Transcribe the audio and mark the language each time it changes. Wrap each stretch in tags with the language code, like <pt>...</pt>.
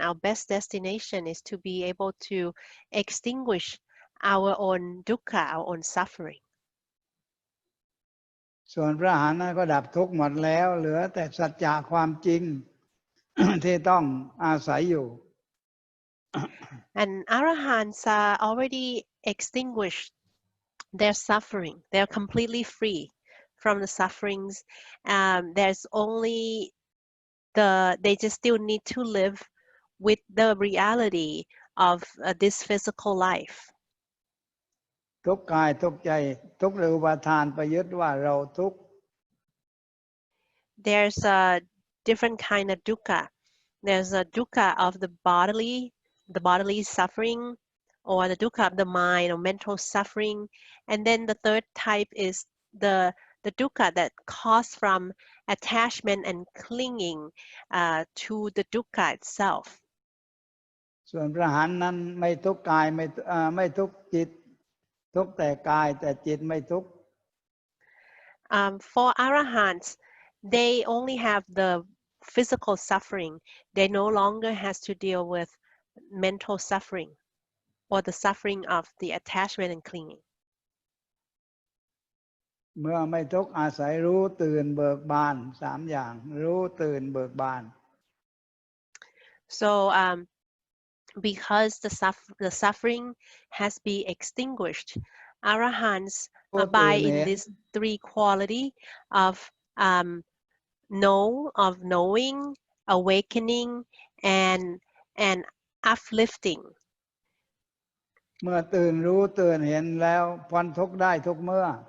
<en>Our best destination is to be able to extinguish our own dukkha, our own suffering.</en> <th>ส่วนพระอรหันต์นั้นก็ดับทุกข์หมดแล้วเหลือแต่สัจจะความจริง ที่ต้องอาศัยอยู่</th> <en>And arahants are already extinguished their suffering. They're completely free from the sufferings. There's only they just still need to live with the reality of this physical life.</en> <th>ทุกข์กายทุกข์ใจทุกข์ในอุปาทานไปยึดว่าเราทุกข์</th> <en>There's a different kind of dukkha. There's a dukkha of the bodily suffering, or the dukkha of the mind or mental suffering. And then the third type is the dukkha that comes from attachment and clinging to the dukkha itself.</en> <th>ส่วนพระอรหันต์นั้นไม่ทุกข์กายไม่ทุกข์จิตทุกข์แต่กายแต่จิตไม่ทุกข์</th> <en>For arahants, they only have the physical suffering. They no longer has to deal with mental suffering or the suffering of the attachment and clinging.</en> <th>เมื่อไม่ทุกข์อาศัยรู้ตื่นเบิกบานสามอย่างรู้ตื่นเบิกบาน</th> <en>So because the suffering has been extinguished, arahants abide in these three quality of knowing, awakening, and uplifting.</en> <th>เมื่อตื่นรู้ตื่นเห็นแล้วพ้นทุกข์ได้ทุกเมื่อ</th>